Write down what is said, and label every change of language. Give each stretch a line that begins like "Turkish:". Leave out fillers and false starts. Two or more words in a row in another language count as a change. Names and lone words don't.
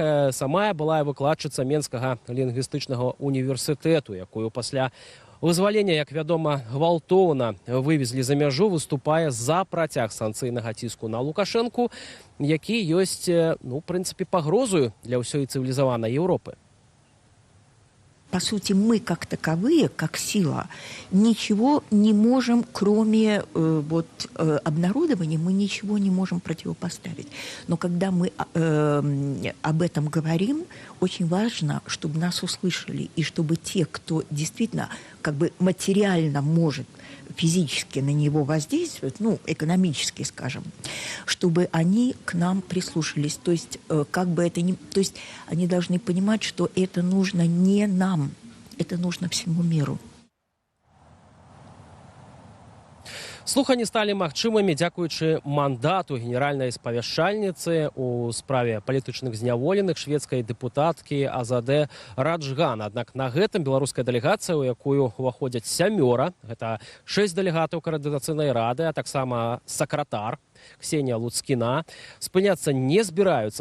Belarusian: Самая былая выкладчыца Менскага лінгвістычнага універсітэту, якую пасля вызвалення, як вядома, гвалтоўна вывезлі за мяжу, выступае за працяг санкцыйнага ціску на Лукашэнку, які ёсць, в прынцыпе, пагрозою для ўсёй цывілізаванай Еўропы.
Russian: По сути, мы как таковые, как сила, ничего не можем, кроме обнародования, мы ничего не можем противопоставить. Но когда мы об этом говорим, очень важно, чтобы нас услышали, и чтобы те, кто действительно материально может физически на него воздействовать, экономически, скажем, чтобы они к нам прислушались. То есть, то есть они должны понимать, что это нужно не нам, это нужно всему миру.
Belarusian: Слуханні сталі магчымымі дзякуючы мандату генеральнай спавяшчальніцы ў справе палітычных зняволеных шведскай дэпутаткі Азаде Раджган. Аднак на гэтым беларуская дэлегацыя, у якую ўваходзяць 7, гэта 6 дэлегатаў каардынацыйнай рады, а таксама сакратар Ксенія Луцкіна, спыняцца не збіраюцца.